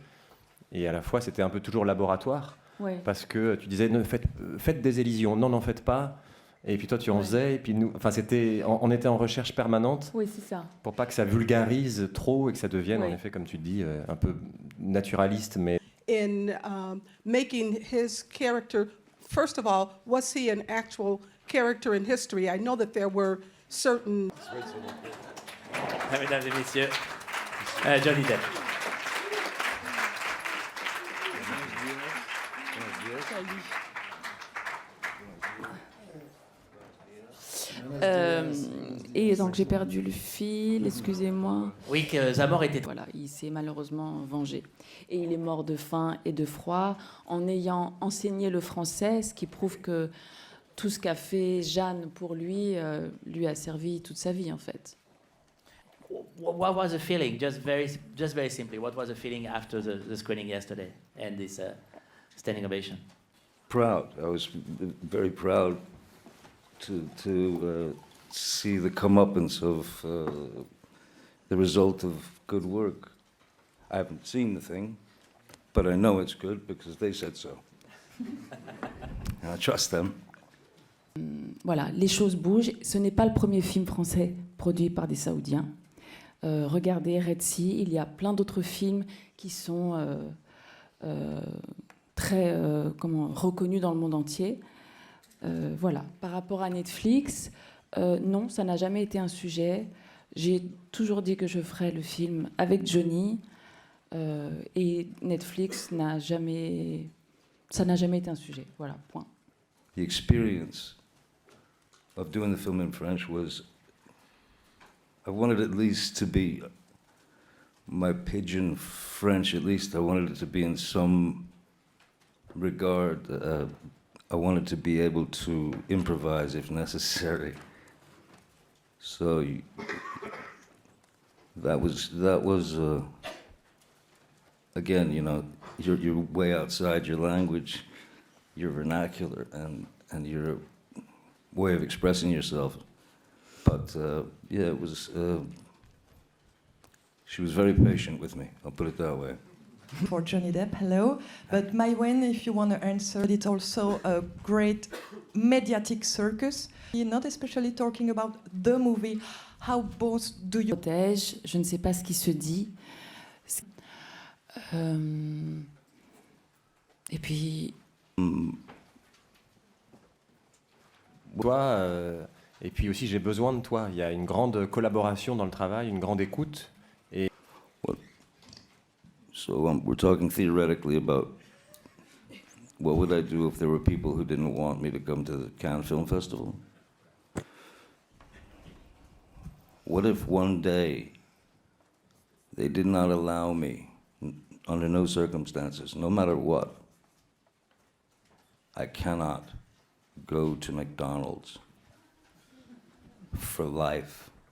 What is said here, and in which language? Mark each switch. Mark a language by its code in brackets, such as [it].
[fr] Ouais. Et à la fois, c'était un peu toujours laboratoire. Ouais. Parce que tu disais, faites des élisions. Non, n'en faites pas. Et puis toi, tu en faisais. Et puis nous, enfin, on était en recherche permanente. Oui, c'est ça. Pour pas que ça vulgarise trop et que ça devienne, en effet, comme tu dis, un peu naturaliste. Mais... [en] In making his character, first of all, was he an actual character in history? I know that there were certain... [fr] Mesdames et messieurs, Johnny Depp. Et donc j'ai perdu le fil, excusez-moi. Oui, que Zamor était... Voilà, il s'est malheureusement vengé. Et il est mort de faim et de froid en ayant enseigné le français, ce qui prouve que tout ce qu'a fait Jeanne pour lui, lui a servi toute sa vie en fait. [en] What was the feeling, just very simply, what was the feeling after the screening yesterday and this standing ovation? Proud. I was very proud to see the comeuppance of the result of good work. I haven't seen the thing, but I know it's good because they said so. And I trust them. [fr] Voilà, les choses bougent. Ce n'est pas le premier film français produit par des Saoudiens. regardez Red Sea, il y a plein d'autres films qui sont très reconnus dans le monde entier. Voilà. Par rapport à Netflix, non, ça n'a jamais été un sujet. J'ai toujours dit que je ferais le film avec Johnny, et Netflix n'a jamais été un sujet. Voilà, point. [en] The experience of doing the film in French was, I wanted at least to be, my pidgin French at least, I wanted it to be in some regard, I wanted to be able to improvise if necessary. So that was again, you know, you're way outside your language, your vernacular, and your way of expressing yourself. But yeah, it was. She was very patient with me. I'll put it that way. For Johnny Depp, hello. But Maïwenn, if you want to answer, it's also a great mediatic circus. You're not especially talking about the movie. How both do you [fr] protège? Je ne sais pas ce qui se dit. Et puis. Toi, et puis aussi j'ai besoin de toi. Il y a une grande collaboration dans le travail, une grande écoute. Et [en] So we're talking theoretically about what would I do if there were people who didn't want me to come to the Cannes Film Festival? What if one day they did not allow me, under no circumstances, no matter what, I cannot go to McDonald's for life?